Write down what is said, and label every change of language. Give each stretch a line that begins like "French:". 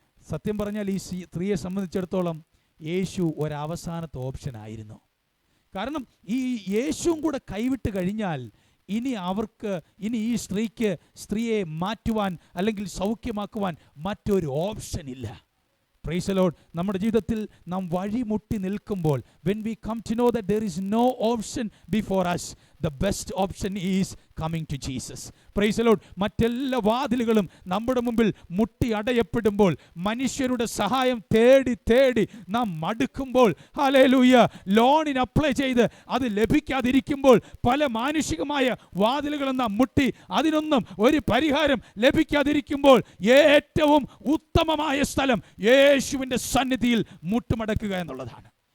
Malayalam: സത്യം പറഞ്ഞാൽ ഈ സ്ത്രീയെ സംബന്ധിച്ചിടത്തോളം യേശു ഒരവസാനത്തെ ഓപ്ഷനായിരുന്നു. കാരണം ഈ യേശുവും കൂടെ കൈവിട്ട് കഴിഞ്ഞാൽ ഇനി ഈ സ്ത്രീയെ മാറ്റുവാൻ അല്ലെങ്കിൽ സൗഖ്യമാക്കുവാൻ മറ്റൊരു ഓപ്ഷൻ ഇല്ല.
English: Praise the lord.
Malayalam: നമ്മുടെ ജീവിതത്തിൽ നാം വഴിമുട്ടി നിൽക്കുമ്പോൾ,
English: when we come to know that there is no option before us, the best option is coming to Jesus. Praise the lord.
Malayalam: മറ്റെല്ലാ വാതിലുകളും നമ്മുടെ മുമ്പിൽ മുട്ടി അടയപ്പെടുമ്പോൾ, മനുഷ്യരുടെ സഹായം തേടി നാം മടുക്കുമ്പോൾ, ഹല്ലേലൂയ, ലോണിന് അപ്ലൈ ചെയ്ത് അത് ലഭിക്കാതിരിക്കുമ്പോൾ, പല മാനുഷികമായ വാതിലുകളും നാം മുട്ടി അതിനൊന്നും ഒരു പരിഹാരം ലഭിക്കാതിരിക്കുമ്പോൾ, ഏറ്റവും ഉത്തമമായ സ്ഥലം യേശുവിൻ്റെ സന്നിധിയിൽ മുട്ടുമടക്കുക എന്നുള്ളതാണ്.